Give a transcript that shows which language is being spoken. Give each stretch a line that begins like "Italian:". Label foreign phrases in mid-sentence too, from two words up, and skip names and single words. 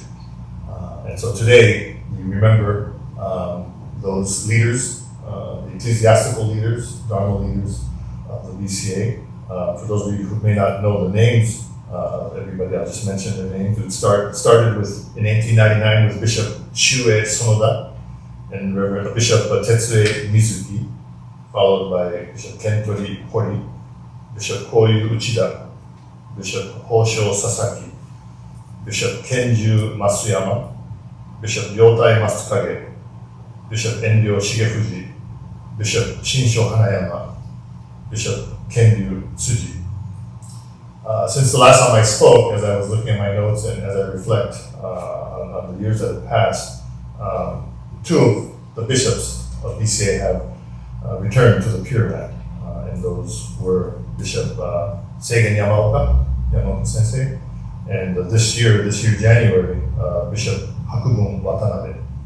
English: And so today we remember those leaders, the ecclesiastical leaders, Dharma leaders of the BCA. For those of you who may not know the names of everybody, I'll just mention their names. It started with, in 1899, with Bishop Shue Sonoda and Reverend Bishop Tetsue Mizuki, followed by Bishop Kentori Hori, Bishop Koyu Uchida, Bishop Hosho Sasaki, Bishop Kenju Masuyama, Bishop Yotai Matsukage, Bishop Endo Shigefuji, Bishop Shinsho Hanayama, Bishop Kenryu Tsuji. Since the last time I spoke, as I was looking at my notes and as I reflect on the years that have passed, two of the bishops of BCA have returned to the Pure Land, and those were Bishop Seigen Yamaoka Sensei, and this year January, Bishop Hakubun Watanabe.